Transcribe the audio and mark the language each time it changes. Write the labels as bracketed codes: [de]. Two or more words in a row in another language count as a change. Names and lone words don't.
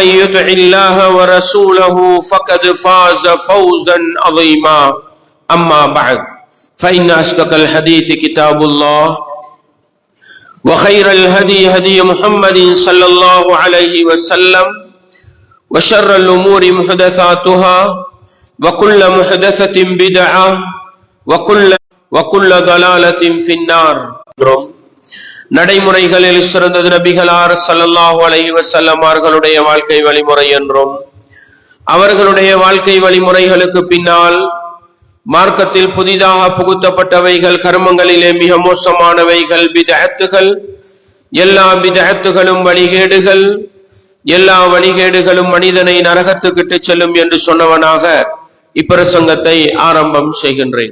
[ar] يطع الله ورسوله فقد فاز فوزا عظيما أما بعد فإن أصدق الحديث كتاب الله وخير الهدي هدي محمد صلى الله عليه وسلم وشر الأمور محدثاتها وكل محدثة بدعة وكل ضلالة في النار. [ta] நடைமுறைகளில் சிறந்தது நபிகளார் [ar] صلى الله عليه وسلم [ta] அவர்களுடைய வாழ்க்கை வழிமுறை என்றும் அவர்களுடைய வாழ்க்கை வழிமுறைகளுக்கு பின்னால் மார்க்கத்தில் புதிதாக புகுத்தப்பட்டவைகள் கர்மங்களிலே மிக மோசமானவைகள் பித்அத்துகள், எல்லா பித்அத்துகளும் வழிகேடுகள், எல்லா வழிகேடுகளும் மனிதனை நரகத்துக்கு செல்லும் என்று சொன்னவனாக இப்பிரசங்கத்தை ஆரம்பம் செய்கின்றேன்.